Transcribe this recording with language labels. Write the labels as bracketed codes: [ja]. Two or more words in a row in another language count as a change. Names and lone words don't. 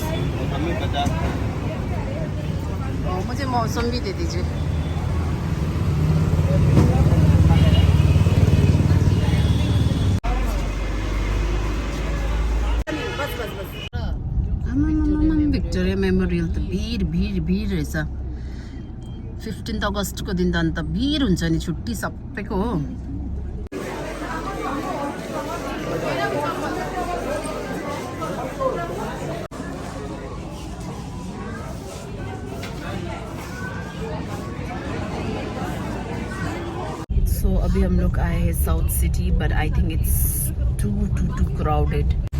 [hi] हमें 50 का. मुझे मौसम भी दे दीजिए. [ne] विक्टोरिया मेमोरियल त भिड भिड भिड रहेछ. 15 अगस्तको दिन त अन्त भिड हुन्छ नि, छुट्टी सबैको हो. [hi] सो अभी हम लोग आए हैं साउथ सिटी, [en] but I think it's too crowded.